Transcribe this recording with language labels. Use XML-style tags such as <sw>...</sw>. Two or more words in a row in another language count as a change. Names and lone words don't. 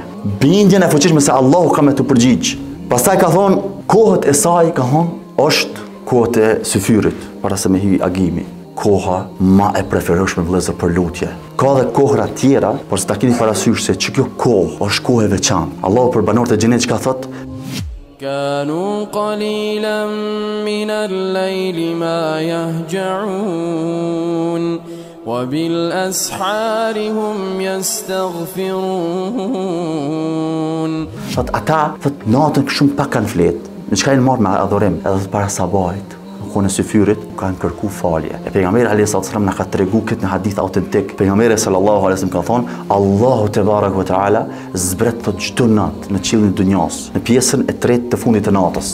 <sq>Bindjen e fuqishme se Allahu ka me të përgjigj. Pastaj ka thonë kohët e saj ka thonë është kohët e syfyrit para se me hy agimi. Koha ma e preferueshme vëllezër për lutje. Ka dhe kohra tjera, por s'ta keni parasysh se që kjo kohë është kohë e veçantë. Allahu për banorët e xhenetit çka thot?</sq> <ar>كانوا قليلا من الليل ما يهجعون وبالأسحار هم يستغفرون.</ar> <sq>Thot ata thot natën shumë pak kanë flet. Në çka janë marrë me adhurim, edhe para sabahit. Kohën e syfyrit kanë kërku falje. E pejgamberi</sq> <ar>عليه السلام</ar> <sq>na ka tregu këtë në hadith autentik. Pejgamberi</sq> <ar>صلى الله عليه وسلم</ar> <sq>ka thonë, Allahu</sq> <ar>تبارك وتعالى</ar> <sq>zbret thot çdo natë në qiellin e dunjas, në pjesën e tretë të fundit të natës.</sq>